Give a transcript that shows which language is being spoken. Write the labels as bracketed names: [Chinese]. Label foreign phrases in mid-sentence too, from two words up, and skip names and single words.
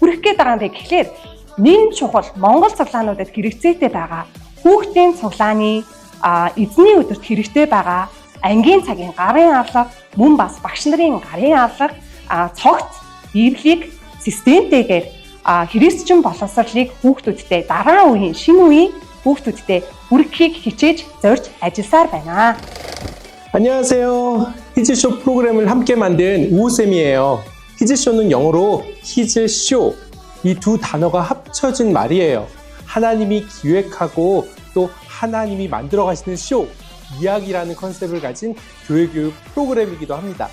[Mongolian] Хүрэх гээд байгаа юм бэ гэхлээр нэн чухал Монгол цуглаануудад хэрэгцээтэй байгаа хүүхдийн цуглааны эзний өдөрт хэрэгтэй байгаа ангийн цагийн гарын авлага, мөн бас багш нарын гарын авлага, цогц, библийг системтэйгээр христчин боловсролыг хүүхдүүдтэй дараа үеийн шинэ үеийн хүүхдүүдтэй хүргэхийг хичээж зорж ажилласаар байна. [Korean] 안녕하세요. 히즈쇼 프로그램을 함께 만든 우쌤이에요. 히즈쇼는 영어로 히즈쇼, 이 두 단어가 합쳐진 말이에요. 하나님이 기획하고 또 하나님이 만들어 가시는 쇼, 이야기라는 컨셉을 가진 교회교육 프로그램이기도 합니다.